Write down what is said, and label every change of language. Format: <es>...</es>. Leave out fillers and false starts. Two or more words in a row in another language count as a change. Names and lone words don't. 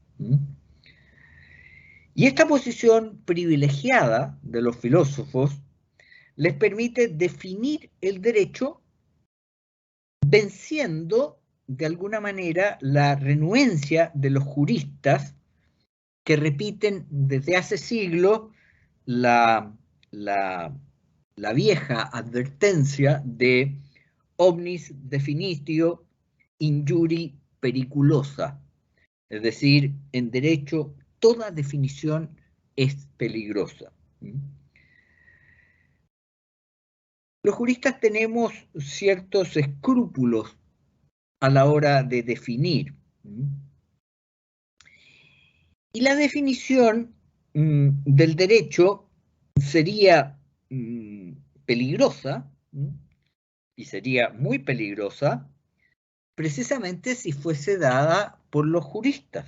<es>Y esta posición privilegiada de los filósofos les permite definir el derecho venciendo de alguna manera la renuencia de los juristas que repiten desde hace siglos la vieja advertencia de</es> <la>omnis definitio injuri periculosa.</la> <es>Es decir, en derecho toda definición es peligrosa. Los juristas tenemos ciertos escrúpulos a la hora de definir. Y la definición del derecho sería peligrosa, y sería muy peligrosa, precisamente si fuese dada por los juristas.</es>